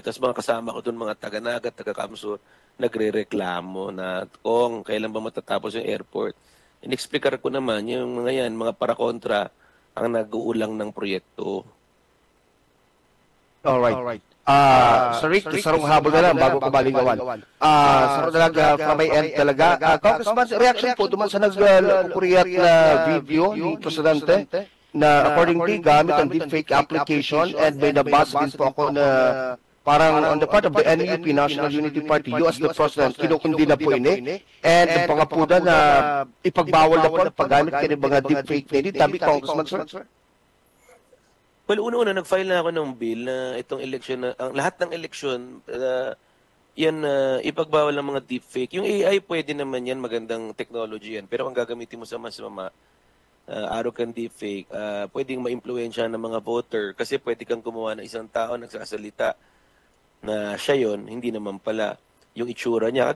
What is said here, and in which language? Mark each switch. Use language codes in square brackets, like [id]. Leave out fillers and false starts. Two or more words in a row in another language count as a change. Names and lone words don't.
[tl] Tapos mga kasama ko doon, mga taga-Naga, taga-Kamsur, nagre-reklamo na kung kailan ba matatapos yung airport. In-explicar ko naman, yung mga yan, mga para-kontra, ang nag-uulang ng proyekto. Alright. [bik] Sir Rick, sarong habol na lang bago ko baligawan. Sarong talaga [en] from my end [bik] talaga. Congressman, reaction po duman sa nag-kuriyat na video ni Presidente na accordingly gamit ang [en] deepfake application and [bik] may nabasa din po ako na parang [en] on the part of the NUP, National Unity Party, you as the President, [bik] kinukundi na po ini and ang pangapuda na ipagbawal na po ang paggamit kayo ng mga deepfake na ini. Tabi, Congressman, sir? [tl] Well, una-una, nag-file na ako ng bill na itong election, lahat ng election, ipagbawal ng mga deepfake. Yung AI, pwede naman yan, magandang technology yan. Pero kung gagamitin mo sa mas [en] arrogant deepfake, [tl] pwedeng ma-impluensya ng mga voter kasi pwede kang gumawa ng isang tao nagsasalita na siya yon, hindi naman pala yung itsura niya.